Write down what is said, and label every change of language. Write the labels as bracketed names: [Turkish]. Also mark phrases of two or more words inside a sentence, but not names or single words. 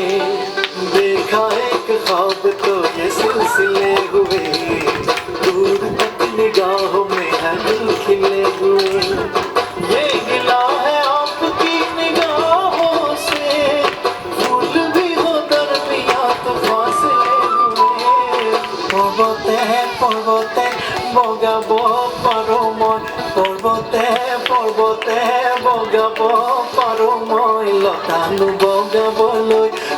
[Hindi] देखा एक ख्वाब तो ये सिलसिले हुए, दूर तक निगाहों में है गुल खिले हुए। ये गिला है आपकी निगाहों से, फूल भी हो दरमिया तो फासले हुए। [Assamese] पर्वते বগাব পাৰো মই, পৰ্বতে পৰ্বতে বগাব পাৰো মই, লতানো বগাবলৈ